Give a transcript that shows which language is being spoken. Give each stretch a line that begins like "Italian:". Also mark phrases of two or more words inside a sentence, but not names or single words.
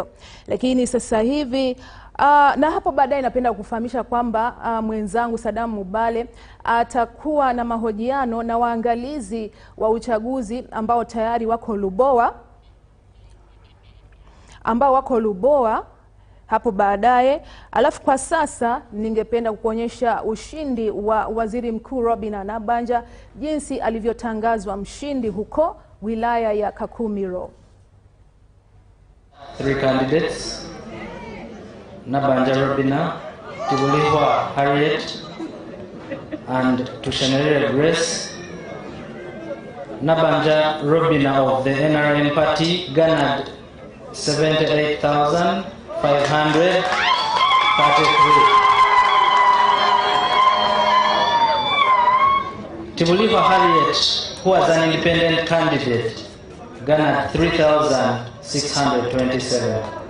Swahili: Lakini sasa hivi na hapo baadaye napenda kufahamisha kwamba mwenzangu Saddam Mubale atakuwa na mahojiano na waangalizi wa uchaguzi ambao tayari wako Lubowa hapo baadaye. Alafu kwa sasa ningependa kukuonyesha ushindi wa Waziri Mkuu Robin Nabanja jinsi alivyotangazwa mshindi huko wilaya ya Kakumiro.
English: 3 candidates: Nabanja Robina, Tibulihwa Harriet, and Tushenere Grace. Nabanja Robina of the NRM party garnered 78,533. Tibulihwa Harriet, who was an independent candidate, garnered 3,627.